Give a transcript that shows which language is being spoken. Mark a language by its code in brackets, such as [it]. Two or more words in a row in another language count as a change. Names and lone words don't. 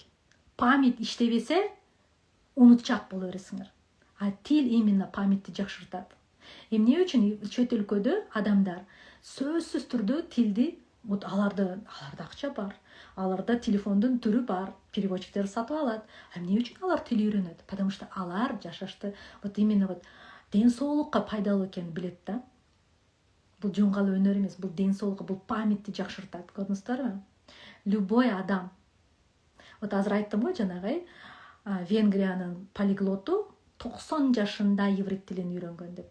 [ky] Память иштебесе, унутчак боло бересиңер. Тил именно памятти жакшыртат. Эмне үчүн чөт өлкөдө адамдар сөзсүз түрдө тилди, вот аларда акча бар, аларда телефондун түрү бар, переводчиктер сатып алат. Эмне үчүн алар тил үйрөнөт? [ru] Потому что [ky] алар жашашты [ru] вот именно вот [ky] ден соолукка пайдалуу экенин билет да. Бул жунгалы өнөр эмес, бул ден соолукка, бул памятти жакшыртат. Көрдүңүздөрбү? Любой адам. Вот азыр айттым го жанагы, Венгриянын полиглоту 90 жашында иврит тилин үйрөнгөн деп.